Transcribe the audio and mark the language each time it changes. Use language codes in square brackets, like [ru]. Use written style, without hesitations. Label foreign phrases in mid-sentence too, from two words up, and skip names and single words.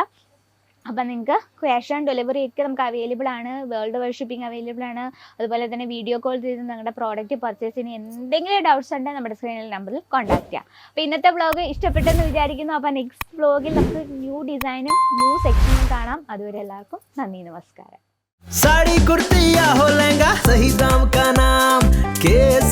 [ml] അപ്പോൾ നിങ്ങൾക്ക് [en] cash on delivery [ml] ഒക്കെ നമുക്ക് അവൈലബിൾ ആണ്, [en] world wide shipping available [ml] ആണ്. അതുപോലെ തന്നെ വീഡിയോ കോൾ ചെയ്ത് നിങ്ങളുടെ [en] product purchase [ml] എന്തെങ്കിലും ഡൗട്ട്സ് ഉണ്ടെങ്കിൽ നമ്മുടെ സ്ക്രീനിൽ നമ്പറിൽ കോൺടാക്ട് ചെയ്യാം. അപ്പോൾ ഇന്നത്തെ വ്ളോഗ് ഇഷ്ടപ്പെട്ടെന്ന് വിചാരിക്കുന്നു. അപ്പോൾ [en] next vlog [ml] നമുക്ക് [en] new design new section [ml] കാണാം. അതുവരെ എല്ലാവർക്കും നന്ദി, നമസ്കാരം. [hi] साड़ी कुर्ती या हो लहंगा, सही दाम का नाम के